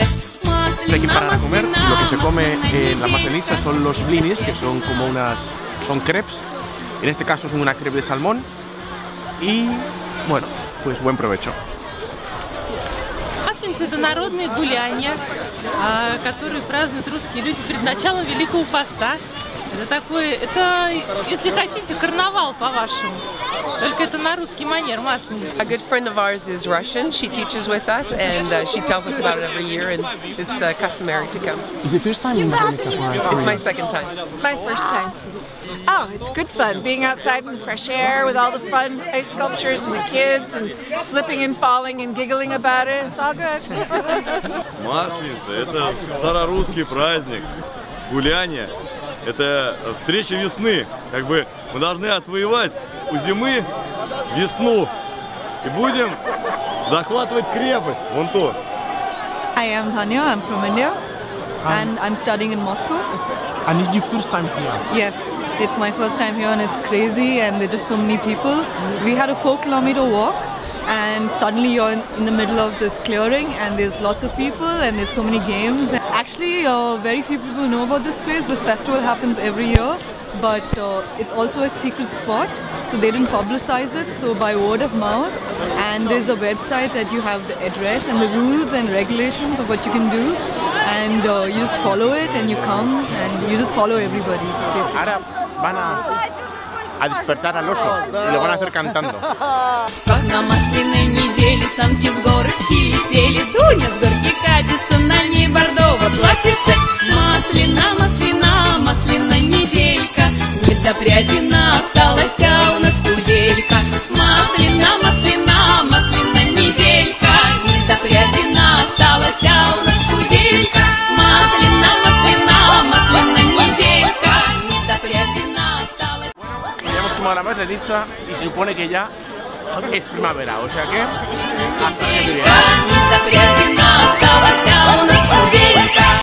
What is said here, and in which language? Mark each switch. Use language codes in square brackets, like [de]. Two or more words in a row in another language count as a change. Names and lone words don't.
[es] Aquí para comer, lo que se come en la Maslenitsa son los blinis, que son como son crepes. En este caso son una crepe de salmón. Y bueno, pues buen provecho. [ru] Масленица — это народное гуляние, которое празднуют русские люди перед началом Великого Поста. Это, если хотите, карнавал по-вашему. Только это на русский манер, Масленица. A good friend of ours is Russian. She teaches with us, and she tells us about it every year, and it's customary to come. Is it the first time in Maslenitsa? It's my second time. My first time. Oh, it's good fun being outside in the fresh air with all the fun ice sculptures and the kids and slipping and falling and giggling about it. It's all good. Масленица — это старорусский праздник, гуляние. Это встреча весны. Как бы мы должны отвоевать у зимы весну. И будем захватывать крепость. Вон то. [en] Hi, I'm Tanya. I'm from India. And I'm studying in Moscow. And it's your first time here? Yes, it's my first time here and it's crazy and there are just so many people. We had a 4-kilometer walk and suddenly you're in the middle of this clearing and there's lots of people and there's so many games. Actually, very few people know about this place. This festival happens every year, but it's also a secret spot, so they didn't publicize it, so by word of mouth. And there's a website that you have the address and the rules and regulations of what you can do, and you just follow it and you come and you just follow everybody. Basically. [es] Ahora van a despertar al oso y lo van a hacer cantando. [ru] Как на масляной неделе самки с горочки летели, Дуня с горки катится на ней бордовом платьице. Масляна, масляна, масляная неделька, недопрядена осталась у нас куделька. Масляна, масляна, масляная неделька, недопрядена осталась у нас куделька. Масляна, масляна, масляная неделька, недопрядена осталась. [es] Ya hemos tomado la Maslenitsa y se supone que ya es primavera, o sea que hasta el año que viene.